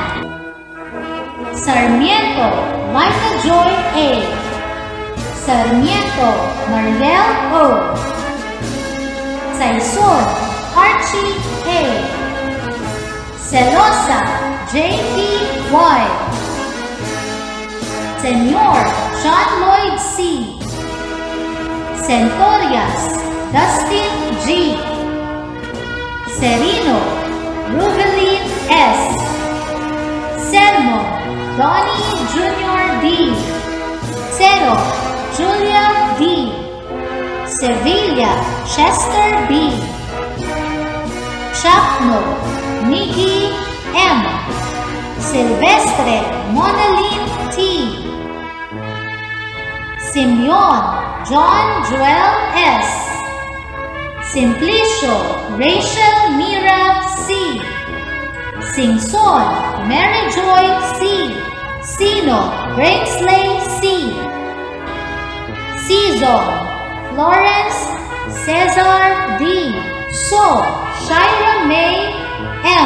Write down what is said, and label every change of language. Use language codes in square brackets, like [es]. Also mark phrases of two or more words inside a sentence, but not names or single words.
[tl] Sarmiento Liza Joy A. Sarmiento Mariel O. Saison Archie A. Celosa J.P. Y. Senyor John Lloyd C. Centorias Dustin G. Serino Ruvelin S. Sermo Donnie Jr. D. Cero Julia D. Sevilla Chester B. Chapno Nikki M. Silvestre Monalyn T. Simeon John Joel S. Simplicio Rachel Mira C. Singson Mary Joy C. Sino Brainsley C. Season Florence Cesar D. So Shira May M.